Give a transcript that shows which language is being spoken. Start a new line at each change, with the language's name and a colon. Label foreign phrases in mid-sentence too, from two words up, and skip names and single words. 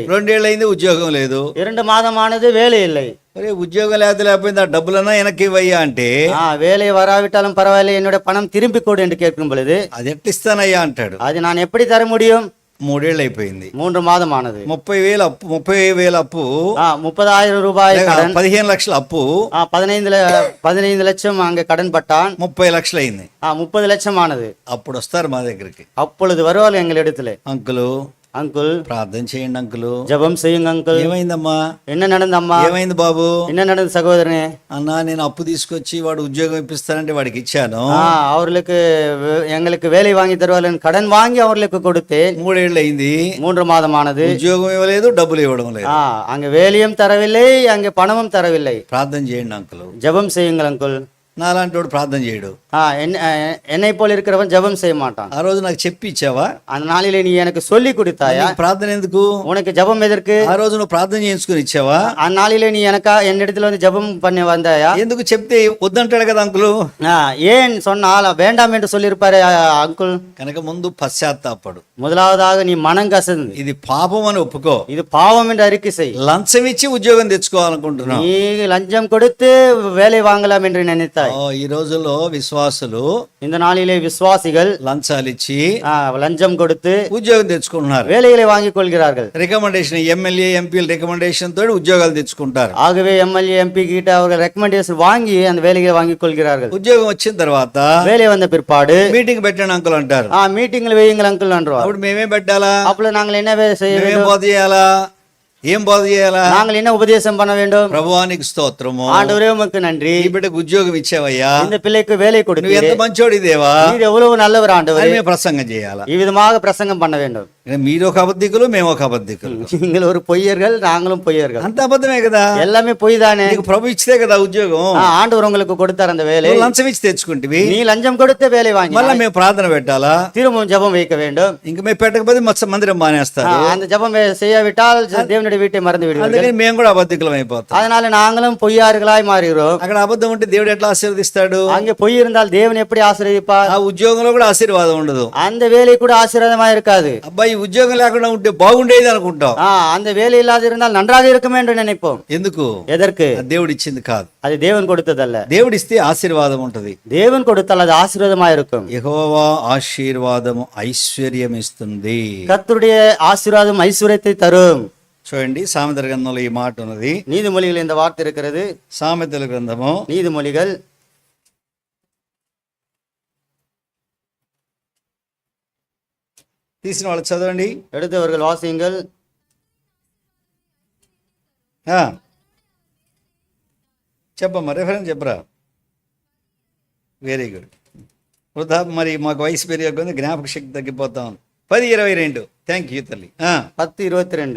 Telugu: 2 ఏళ్ళు అయింది ఉద్యోగం లేదు,
Tamil: 2 மாதமானது வேலை இல்லை.
Telugu: అరే ఉద్యోగం లేకపోయింది, ఆ డబ్బులన్నా వెనక్కి ఇవ్వయ్యా అంటే
Tamil: வேலை வராவிட்டாலும் பரவாயில்லை, என்னோட பணம் திருப்பி கொடு என்று கேட்கும் பொழுது
Telugu: అది ఎట్టిస్తానయ్యా అంటాడు.
Tamil: அது நான் எப்படி தர முடியும்?
Telugu: 3 ఏళ్ళు అయిపోయింది,
Tamil: 3 மாதமானது.
Telugu: 30,000 అప్పు, 30,000 అప్పు,
Tamil: 30,000 ரூபாய் கடன்,
Telugu: 15 లక్షల అప్పు,
Tamil: 15 லட்சம் அங்கே கடன் பட்டான்,
Telugu: 30 లక్షలు అయింది.
Tamil: 30 லட்சம் ஆனது.
Telugu: అప్పుడు వస్తారు మా దగ్గరికి,
Tamil: அப்பொழுது வருவார்கள் எங்களிடத்துல.
Telugu: అంకులు
Tamil: அங்குள்
Telugu: ప్రార్థన చేయండి, అంకులు
Tamil: ஜெபம் செய்யுங்க அங்குள்.
Telugu: ఏమైందమ్మా,
Tamil: என்ன நடந்தம்மா?
Telugu: ఏమైంది బాబు?
Tamil: என்ன நடந்தது సహోదரனே?
Telugu: అన్నా నేను అప్పు తీసుకొచ్చి వాడు ఉద్యోగం ఇప్పిస్తానంటే వాడికి ఇచ్చాను,
Tamil: அவர்களுக்கு எங்களுக்கு வேலை வாங்கி தருவார்கள் கடன் வாங்கி அவர்களுக்கு கொடுத்தேன்.
Telugu: 3 ఏళ్ళు అయింది,
Tamil: 3 மாதமானது.
Telugu: ఉద్యోగం ఇవ్వలేదు, డబ్బులు ఇవ్వడం లేదు.
Tamil: அங்க வேலையும் தரவில்லை, அங்கே பணமும் தரவில்லை.
Telugu: ప్రార్థన చేయండి అంకులు.
Tamil: ஜெபம் செய்யுங்கள் அங்குள்.
Telugu: నాలాంటి వాడు ప్రార్థన చేయడు.
Tamil: என்னை போல இருக்கிறவன் ஜெபம் செய்ய மாட்டான்.
Telugu: ఆ రోజు నాకు చెప్పి ఇచ్చావా?
Tamil: அந்த நாளிலே நீ எனக்கு சொல்லி கொடுத்தாயா?
Telugu: ప్రార్థన ఎందుకు?
Tamil: உனக்கு ஜெபம் எதற்கு?
Telugu: ఆ రోజు నువ్వు ప్రార్థన చేయించుకుని ఇచ్చావా?
Tamil: அந்த நாளிலே நீ எனக்கா என்னிடத்துல வந்து ஜெபம் பண்ணி வந்தாயா?
Telugu: ఎందుకు చెప్తే వద్దంటాడు కదా అంకులు.
Tamil: ஏன் சொன்னால் வேண்டாம் என்று சொல்லியிருப்பாரு அங்குள்.
Telugu: కనుక ముందు పశ్చాత్తాపడు.
Tamil: முதலாவதாக நீ மனம் கசந்து
Telugu: ఇది పాపం అని ఒప్పుకో.
Tamil: இது பாவம் என்று அறிக்கை செய்.
Telugu: లంచం ఇచ్చి ఉద్యోగం తెచ్చుకోవాలనుకుంటున్నావు.
Tamil: நீ லஞ்சம் கொடுத்து வேலை வாங்கலாம் என்று நினைத்தாய்.
Telugu: ఈ రోజుల్లో విశ్వాసులు
Tamil: இந்த నాளிலே விசுவாசிகள்
Telugu: లంచాలు ఇచ్చి
Tamil: லஞ்சம் கொடுத்து
Telugu: ఉద్యోగం తెచ్చుకుంటున్నారు,
Tamil: வேலைகளை வாங்கிக் கொள்கிறார்கள்.
Telugu: రికమెండేషన్, ఎమ్మెల్యే ఎంపీల రికమెండేషన్ తోటి ఉద్యోగాలు తెచ్చుకుంటారు.
Tamil: ஆகவே எம்எல்ஏ எம்பி கிட்ட அவர்கள் ரெக்கமெண்டேஷன் வாங்கி அந்த வேலைகளை வாங்கிக் கொள்கிறார்கள்.
Telugu: ఉద్యోగం వచ్చిన తర్వాత
Tamil: வேலை வந்த பிற்பாடு
Telugu: మీటింగ్ పెట్టండి అంకుల్ అంటారు.
Tamil: மீட்டிங்ல வையுங்கள் அங்கிள் என்றார்.
Telugu: అప్పుడు మేమేం పెట్టాలా?
Tamil: அப்பொழுது நாங்கள் என்ன செய்ய
Telugu: మేమేం
Tamil: வேண்டும்?
Telugu: బోధ చేయాలా? ఏం బోధ చేయాలా?
Tamil: நாங்கள் என்ன உபதேசம் பண்ண வேண்டும்?
Telugu: ప్రభువానికి స్తోత్రము,
Tamil: ஆண்டவரே உமக்கு நன்றி,
Telugu: ఈ బిడ్డకు ఉద్యోగం ఇచ్చావయ్యా,
Tamil: இந்த பிள்ளைக்கு வேலை
Telugu: నువ్వు
Tamil: கொடுத்தீர்,
Telugu: ఎంత మంచోడి దేవా
Tamil: நீர் எவ்வளவு நல்லவர் ஆண்டவரே,
Telugu: అని మేము ప్రసంగం చేయాలా.
Tamil: இவ்விதமாக பிரசங்கம் பண்ண வேண்டும்.
Telugu: మీరు ఒక అబద్ధికులు, మేము ఒక అబద్ధికులు,
Tamil: நீங்கள் ஒரு பொய்யர்கள், நாங்களும் பொய்யர்கள்.
Telugu: అంత అబద్ధమే కదా.
Tamil: எல்லாமே பொய் தானே.
Telugu: నీకు ప్రభు ఇచ్చితే కదా ఉద్యోగం.
Tamil: ஆண்டவர் உங்களுக்கு கொடுத்தார் அந்த வேலை,
Telugu: నువ్వు లంచం ఇచ్చి తెచ్చుకుంటివి,
Tamil: நீ லஞ்சம் கொடுத்து வேலை வாங்கி
Telugu: మళ్ళీ మేము ప్రార్థన పెట్టాలా?
Tamil: திரும்பவும் ஜெபம் வைக்க வேண்டும்.
Telugu: ఇంక మేము పెట్టకపోతే మందిరం మానేస్తారు.
Tamil: அந்த ஜெபம் செய்யாவிட்டால் தேவனுடைய வீட்டை மறந்து விடுவீர்கள்.
Telugu: అందుకని మేము కూడా అబద్ధికులం అయిపోతాం.
Tamil: அதனால நாங்களும் பொய்யார்களாய் மாறுகிறோம்.
Telugu: అక్కడ అబద్ధం ఉంటే దేవుడు ఎట్లా ఆశీర్వదిస్తాడు?
Tamil: அங்கே பொய் இருந்தால் தேவன் எப்படி ஆசீர்வதிப்பார்?
Telugu: ఆ ఉద్యోగంలో కూడా ఆశీర్వాదం ఉండదు.
Tamil: அந்த வேலை கூட ஆசீர்வாதமா இருக்காது.
Telugu: అబ్బాయి ఉద్యోగం లేకుండా ఉంటే బాగుండేది అనుకుంటాం.
Tamil: அந்த வேலை இல்லாது இருந்தால் நன்றாக இருக்குமே என்று நினைப்போம்.
Telugu: ఎందుకు?
Tamil: எதற்கு?
Telugu: అది దేవుడు ఇచ్చింది కాదు,
Tamil: அது தேவன் கொடுத்ததல்ல.
Telugu: దేవుడిస్తే ఆశీర్వాదం ఉంటది.
Tamil: தேவன் கொடுத்தால் அது ஆசீர்வாதமா இருக்கும்.
Telugu: యెహోవా ఆశీర్వాదము ఐశ్వర్యం ఇస్తుంది.
Tamil: கர்த்தருடைய ஆசீர்வாதம் ஐஸ்வர்யத்தை தரும்.
Telugu: చూడండి, సామెతల గ్రంథంలో ఈ మాట ఉన్నది.
Tamil: நீதிமொழிகள் இந்த வார்த்தை இருக்கிறது.
Telugu: సామెతల గ్రంథము
Tamil: நீதிமொழிகள்
Telugu: తీసిన వాళ్ళు చదవండి.
Tamil: எடுத்தவர்கள் வாசியுங்கள்.
Telugu: చెప్పమ్మా, రెఫరెన్స్ చెప్పరా?
English: very good.
Telugu: వృధా మరి మాకు వయసు పెరిగే జ్ఞాపక శక్తి తగ్గిపోతా ఉంది.
English: 10:22. thank you తల్లి. 10:22.